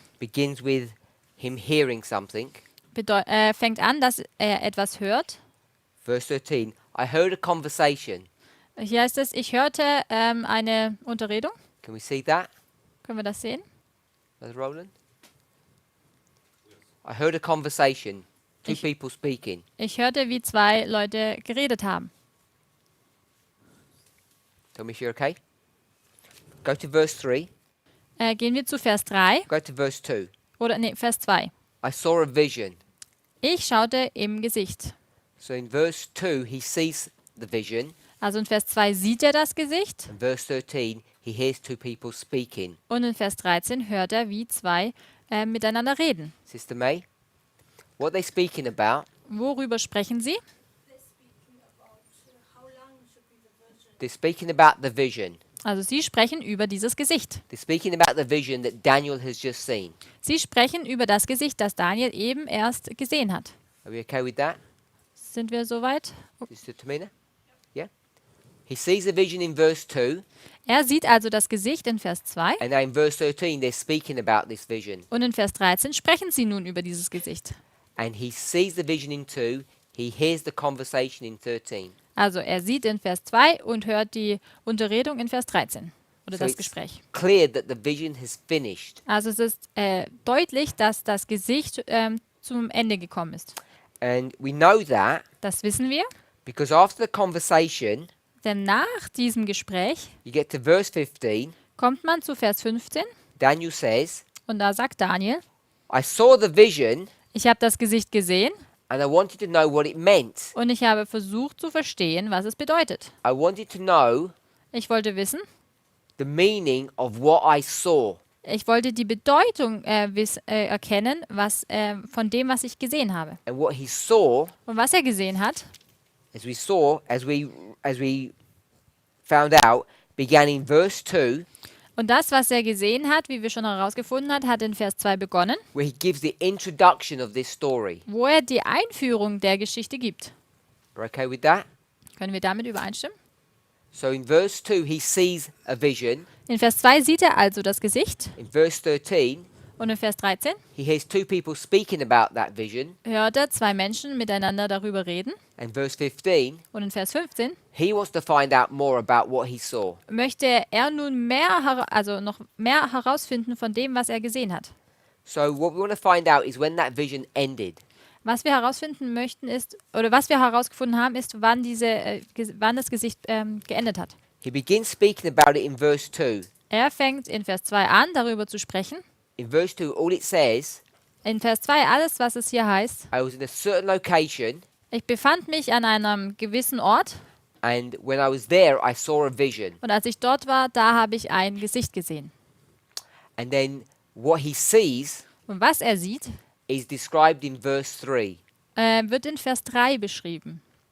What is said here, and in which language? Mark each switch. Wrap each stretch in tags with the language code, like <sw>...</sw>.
<en>begins with him hearing something.</en> <de>fängt an, dass er etwas hört.</de> <en>Verse 13, I heard a conversation.</en> <de>Hier heißt es, ich hörte eine Unterredung.</de> <en>Can we see that,</en> <de>Können wir das sehen?</de> <en>Brother Roland? I heard a conversation. Two</en> <de>Ich-</de> <en>people speaking.</en> <de>Ich hörte, wie zwei Leute geredet haben.</de> <en>Tell me if you're okay. Go to verse 3.</en> <de>Gehen wir zu Vers 3</de> <en>Go to verse 2.</en> <de>oder nee, Vers 2.</de> <en>I saw a vision.</en> <de>Ich schaute im Gesicht.</de> <en>So in verse 2, he sees the vision.</en> <de>Also in Vers 2 sieht er das Gesicht</de> <en>In verse 13, he hears two people speaking.</en> <de>und in Vers 13 hört er, wie zwei miteinander reden.</de> <en>Sister May, what are they speaking about?</en> <de>Worüber sprechen sie?</de> <en>They're speaking about how long should be the virgin. They're speaking about the vision.</en> <de>Also sie sprechen über dieses Gesicht.</de> <en>They're speaking about the vision that Daniel has just seen.</en> <de>Sie sprechen über das Gesicht, das Daniel eben erst gesehen hat.</de> <en>Are we okay with that,</en> <de>Sind wir soweit?</de> <en>Sister Tamina? Yeah? He sees a vision in verse 2,</en> <de>Er sieht also das Gesicht in Vers 2</de> <en>and now in verse 13, they're speaking about this vision.</en> <de>und in Vers 13 sprechen sie nun über dieses Gesicht.</de> <en>And he sees the vision in 2, he hears the conversation in 13.</en> <de>Also er sieht in Vers 2 und hört die Unterredung in Vers 13 oder</de> <en>So</en> <de>das</de> <en>it's</en> <de>Gespräch.</de> <en>clear that the vision has finished.</en> <de>Also es ist deutlich, dass das Gesicht zum Ende gekommen ist.</de> <en>And we know that</en> <de>Das wissen wir,</de> <en>because after the conversation,</en> <de>denn nach diesem Gespräch</de> <en>you get to verse 15,</en> <de>kommt man zu Vers 15</de> <en>Daniel says,</en> <de>und da sagt Daniel,</de> <en>I saw the vision</en> <de>ich habe das Gesicht gesehen</de> <en>and I wanted to know what it meant.</en> <de>und ich habe versucht zu verstehen, was es bedeutet.</de> <en>I wanted to know</en> <de>Ich wollte wissen,</de> <en>the meaning of what I saw.</en> <de>ich wollte die Bedeutung erkennen, von dem, was ich gesehen habe.</de> <en>And what he saw,</en> <de>Und was er gesehen hat,</de> <en>as we found out, began in verse 2,</en> <de>und das, was er gesehen hat, wie wir schon herausgefunden haben, hat in Vers 2 begonnen,</de> <en>where he gives the introduction of this story.</en> <de>wo er die Einführung der Geschichte gibt.</de> <en>Are okay with that?</en> <de>Können wir damit übereinstimmen?</de> <en>So in verse 2, he sees a vision.</en> <de>In Vers 2 sieht er also das Gesicht</de> <en>In verse 13,</en> <de>und in Vers 13</de> <en>he hears two people speaking about that vision.</en> <de>hört er zwei Menschen miteinander darüber reden</de> <en>And verse 15,</en> <de>und in Vers 15</de> <en>he wants to find out more about what he saw.</en> <de>möchte er nun noch mehr herausfinden von dem, was er gesehen hat.</de> <en>So what we want to find out is when that vision ended.</en> <de>Was wir herausfinden möchten ist, oder was wir herausgefunden haben, ist, wann das Gesicht geendet hat.</de> <en>He begins speaking about it in verse 2.</en> <de>Er fängt in Vers 2 an, darüber zu sprechen.</de> <en>In verse 2, all it says,</en> <de>In Vers 2 alles, was es hier heißt.</de> <en>I was in a certain location,</en> <de>Ich befand mich an einem gewissen Ort</de> <en>and when I was there, I saw a vision.</en> <de>und als ich dort war, da habe ich ein Gesicht gesehen.</de> <en>And then what he sees</en> <de>Und was er sieht,</de> <en>is described in verse 3.</en> <de>wird in Vers 3 beschrieben.</de>